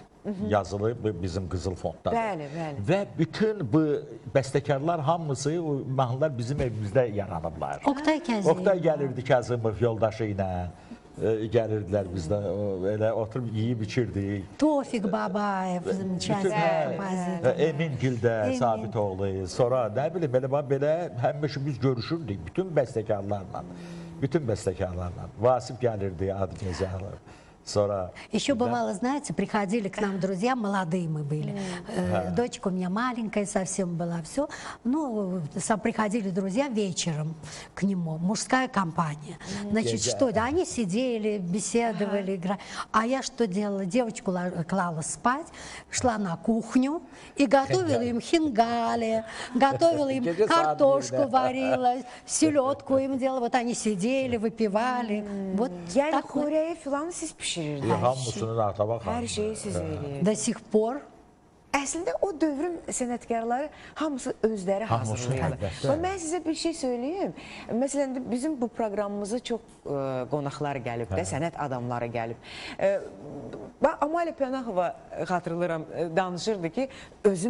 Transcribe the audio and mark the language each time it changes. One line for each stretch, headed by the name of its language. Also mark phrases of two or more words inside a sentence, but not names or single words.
Azerbaijani: Yazılı bizim Qızıl Fonddadır. Bəli, bəli. Və bütün bu bəstəkarlar hamısı, mahnılar bizim evimizdə yaranıblar. Oktay gəlirdi Kazımov yoldaşı ilə. Gəlirdilər bizdə, elə oturub yiyib içirdik. Tofik Babayev,
Russian: замечательный композитор.
Azerbaijani: Emin Gildə, Sabitoğlu, sonra nə bilim, belə həmişə biz görüşürdük bütün bəstəkarlarla. Vasif gəlirdi, Adıgözəli.
Russian: Еще бывало, знаете, приходили к нам друзья, молодые мы были. Дочка у меня маленькая совсем была, все. Ну, приходили друзья вечером к нему, мужская компания. Значит, что? Да, они сидели, беседовали, играли. А я что делала? Девочку клала спать, шла на кухню и готовила им хингали, готовила им картошку, варила, селедку им делала. Вот они сидели, выпивали. Вот такое.
Azerbaijani: bişirirdi. Hamısını Natəvan xanım. Hər şeyi siz eləyirdi.
Russian: До сих пор.
Azerbaijani: Əslində o dövrün sənətkarları hamısı özləri Hamısı, hazırlayırlar. əlbəttə. Və mən sizə bir şey söyləyeyim. Məsələn, bizim bu proqramımıza çox qonaqlar gəlib də, sənət adamları gəlib. Amalia Pənahova xatırlayıram, danışırdı ki, özüm